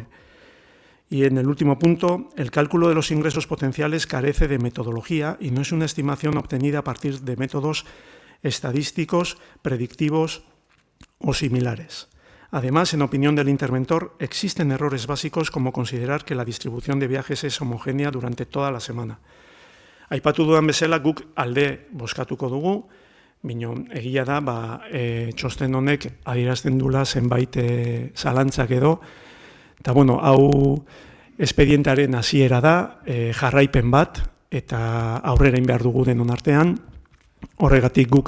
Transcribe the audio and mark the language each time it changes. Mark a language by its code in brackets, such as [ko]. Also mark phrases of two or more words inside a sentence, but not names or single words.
[es] Y en el último punto, el cálculo de los ingresos potenciales carece de metodología y no es una estimación obtenida a partir de métodos estadísticos, predictivos o similares. Además, en opinión del interventor, existen errores básicos como considerar que la distribución de viajes es homogénea durante toda la semana. [eu] Aipatu dudan bezala, guk alde bozkatuko dugu, bino egia da, txosten honek adierazten dula zenbait zalantzak edo, eta hau espedientaren hasiera da, jarraipen bat, eta aurrera behar dugu denon artean, horregatik guk